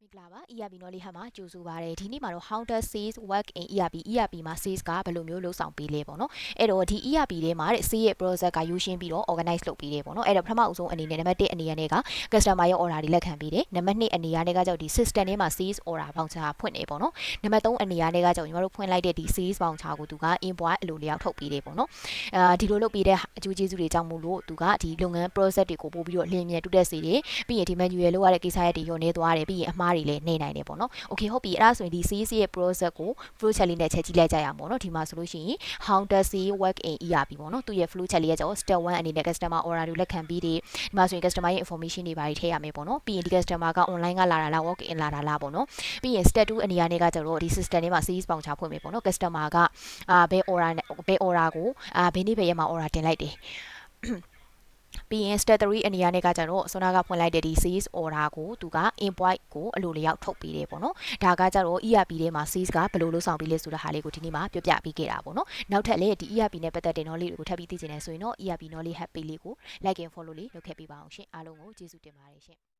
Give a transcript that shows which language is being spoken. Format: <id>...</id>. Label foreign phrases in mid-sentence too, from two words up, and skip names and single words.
<my>ဂလာပါ ERP နော်လေးဟမှာကြိုဆိုပါရစေဒီနေ့မှာတော့</my> <en>how does sales work in ERP</en> <my>မှာ sales ကဘယ်လိုမျိုးလုပ်ဆောင်ပေးလဲပေါ့နော်အဲ့တော့ဒီ ERP ထဲမှာတဲ့ sales ရဲ့ process ကယူရှင်းပြီးတော့ organize လုပ်ပေးတယ်ပေါ့နော်အဲ့တော့ပထမအဆုံးအနေနဲ့နံပါတ်1အနေနဲ့က customer ရဲ့ order တွေလက်ခံပေးတယ်နံပါတ်2အနေနဲ့ကကြောင့်ဒီ system ထဲမှာ</my> <en>sales order voucher</en> <my>ဖွင့်နေပေါ့နော်နံပါတ်3အနေနဲ့ကကြောင့်ညီမတို့ဖွင့်လိုက်တဲ့ဒီ</my> <en>sales voucher</en> <my>ကိုသူက invoice အလိုလျောက်ထုတ်ပေးတယ်ပေါ့နော်ဒီလိုလုပ်ပေးတဲ့အကျိုးကျေးဇူးတွေကြောင့်မို့လို့သူကဒီလုပ်ငန်း process တွေကိုပို့ပြီးတော့လျင်မြန်တူးတက်စေတယ်ပြီးရင်ဒီ manual လောက်ရတဲ့ကိစ္စရပ်တွေညှို့နေသွားတယ်ပြီးရင်အ မှားတွေလည်းနေနိုင်တယ်ပေါ့နော် okay ဟုတ်ပြီအဲ့ဒါဆိုရင်ဒီ CS ရဲ့ process ကို</my> <en>flow chart</en> <my>လေးနဲ့ချက်ကြည့်လိုက်ကြရအောင်ပေါ့နော်ဒီမှာဆိုလို့ရှိရင်</my> <en>how does it work in ERP</en> <my>ပေါ့နော်သူရဲ့</my> <en>flow chart</en> <my>လေးကကြော step 1အနေနဲ့ customer order တွေလက်ခံပြီးတယ်ဒီမှာဆိုရင် customer ရဲ့ information တွေပါထည့်ရမယ်ပေါ့နော်ပြီးရင်ဒီ customer က online ကလာတာလား</my> <en>walk in</en> <my>လာတာလားပေါ့နော် ပြီးရင် step 2အနေနဲ့ကကြောတော့ဒီ system ထဲမှာ</my> <en>CS voucher</en> <my>ဖွင့်မယ်ပေါ့နော် customer ကဘယ် order ကိုဘယ်နေ့ဘယ်ရက်မှာ order တင်လိုက်တယ်ပြီးရင် step 3အနေနဲ့ကကြတော့ဆောနာကဖွင့်လိုက်တဲ့ဒီ</my> <en>sales order</en> <my>ကိုသူက invoice ကိုအလိုလျောက်ထုတ်ပေးတယ်ပေါ့နော်ဒါကကြတော့ ERP ထဲမှာ sales ကဘယ်လိုလုပ်ဆောင်ပေးလဲဆိုတဲ့ဟာလေးကိုဒီနေ့မှာပြောပြပေးခဲ့တာပေါ့နော်နောက်ထပ်လည်းဒီ ERP နဲ့ပတ်သက်တဲ့ knowledge တွေကိုထပ်ပြီးသိချင်တယ်ဆိုရင်တော့ ERP knowledge hub page လေးကို</my> <en>like and follow</en> <my>လေးလုပ်ခဲ့ပေးပါအောင်ရှင်အားလုံးကိုကျေးဇူးတင်ပါတယ်ရှင်</my>